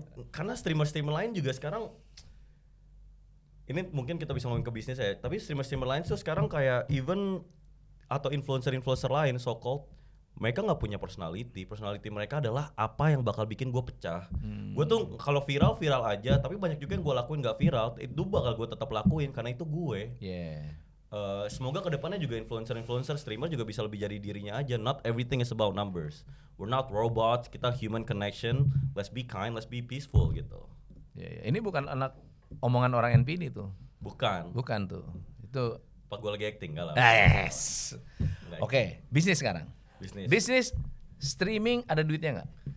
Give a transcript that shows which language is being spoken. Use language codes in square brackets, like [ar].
[id] Karena streamer lain juga sekarang, ini mungkin kita bisa ngomongin ke bisnis ya, tapi streamer lain tuh sekarang kayak even atau influencer lain so called, mereka nggak punya personality mereka adalah apa yang bakal bikin gue pecah. Gue tuh kalau viral aja, tapi banyak juga yang gue lakuin nggak viral, itu bakal gue tetap lakuin karena itu gue. Semoga kedepannya juga influencer streamer juga bisa lebih jadi dirinya aja. [en] Not everything is about numbers. We're not robots, kita human connection. Let's be kind, let's be peaceful gitu. [id] Ini bukan omongan orang NPD tuh. Bukan tuh. Itu pas gue lagi acting gak lah. Yes. Oke, bisnis sekarang. Bisnis streaming ada duitnya nggak?